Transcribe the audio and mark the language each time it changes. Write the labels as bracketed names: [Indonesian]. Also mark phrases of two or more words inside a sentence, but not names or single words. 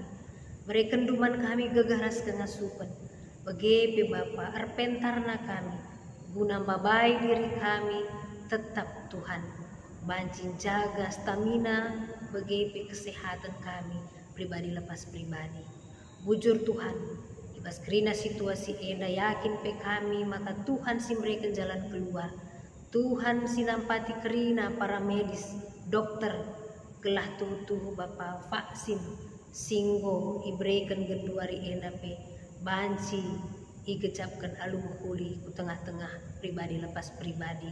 [Batak Karo] Mereka duman kami gegaras kengasupan. Bagebe Bapa arpentarna kami, guna babai diri kami tetap Tuhan. Bancing jaga stamina bagebe kesehatan kami pribadi lepas pribadi. Bujur Tuhan, ibas kerina situasi enda yakin pe kami, maka Tuhan si mereka jalan keluar. Tuhan si nampati kerina para medis, dokter, gelah tuh Bapa vaksin, singgo ibrekan genduari enda pe, banci igecapkan alu muhuli ku tengah-tengah pribadi lepas pribadi.